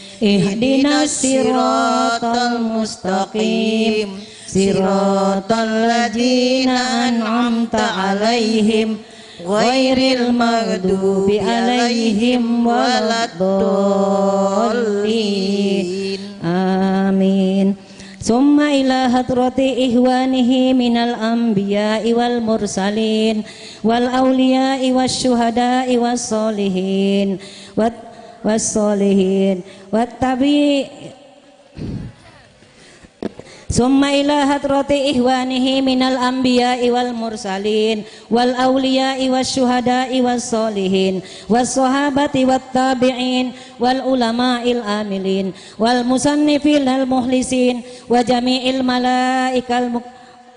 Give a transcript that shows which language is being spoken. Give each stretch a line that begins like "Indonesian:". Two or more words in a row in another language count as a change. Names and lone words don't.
Arabic: اهدنا الصراط المستقيم. صراط الذين أنعمت عليهم غير المغضوب عليهم ولا الضالين. Amin. ثم إلى حضرة إخوانه من الأنبياء والمرسلين والأولياء والشهداء والصالحين والصالحين والتابع. ثم إلى حضرة إخوانه من الأنبياء والمرسلين والأولياء والشهداء والصالحين والصحابة والتابعين والعلماء العاملين والمصنفين المخلصين وجميع